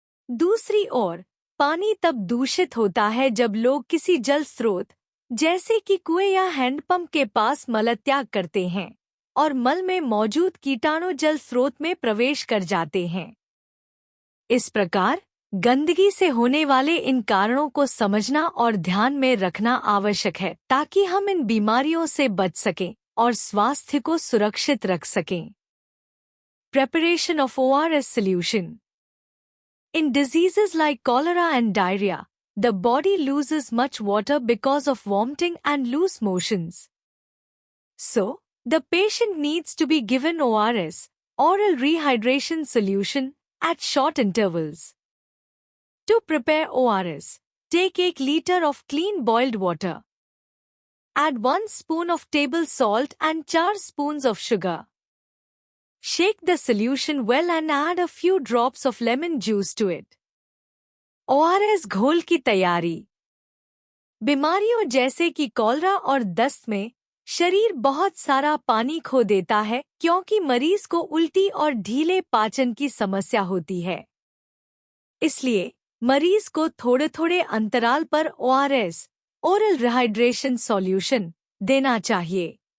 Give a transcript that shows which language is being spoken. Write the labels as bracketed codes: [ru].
[hi] दूसरी ओर पानी तब दूषित होता है जब लोग किसी जल स्रोत जैसे कि कुएं या हैंडपंप के पास मलत्याग करते हैं और मल में मौजूद कीटाणु जल स्रोत में प्रवेश कर जाते हैं। इस प्रकार गंदगी से होने वाले इन कारणों को समझना और ध्यान में रखना आवश्यक है ताकि हम इन बीमारियों से बच सकें और स्वास्थ्य को सुरक्षित रख सकें। [en] Preparation of ORS solution. In diseases like cholera and diarrhea, the body loses much water because of vomiting and loose motions. So, the patient needs to be given ORS, oral rehydration solution, at short intervals. To prepare ORS, take 1 liter of clean boiled water. Add 1 spoon of table salt and 4 spoons of sugar. Shake the solution well and add a few drops of lemon juice to it. [hi] ORS घोल की तैयारी। बीमारियों जैसे कि cholera और दस्त में शरीर बहुत सारा पानी खो देता है क्योंकि मरीज को उल्टी और ढीले पाचन की समस्या होती है। इसलिए मरीज को थोड़े-थोड़े अंतराल पर ORS, ओरल रिहाइड्रेशन सॉल्यूशन, देना चाहिए।